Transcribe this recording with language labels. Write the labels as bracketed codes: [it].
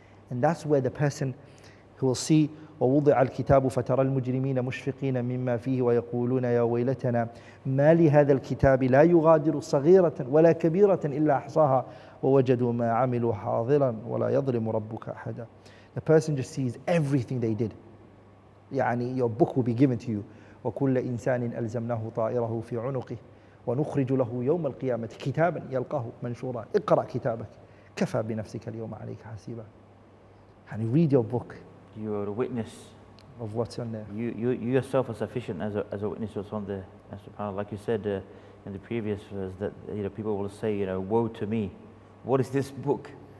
[en] And that's where the person who will see [ar] ووضع الكتاب فترى المجرمين مشفقين مما فيه ويقولون يا ويلتنا ما لهذا الكتاب لا يغادر صغيرة ولا كبيرة إلا أحصاها ووجدوا ما عملوا حاضرا ولا يظلم ربك أحدا. [en] The person just sees everything they did. يعني your book will be given to you. [ar] وكل إنسان ألزمناه طائره في عنقه ونخرج له يوم القيامة كتابا يلقاه منشورا اقرأ كتابك كفى بنفسك اليوم عليك حسيبا. [en] يعني read your book. You're a witness of what's on there. You yourself are sufficient as a witness what's on there. And subhanAllah, like you said in the previous verse, that people will say, woe to me. What is this book?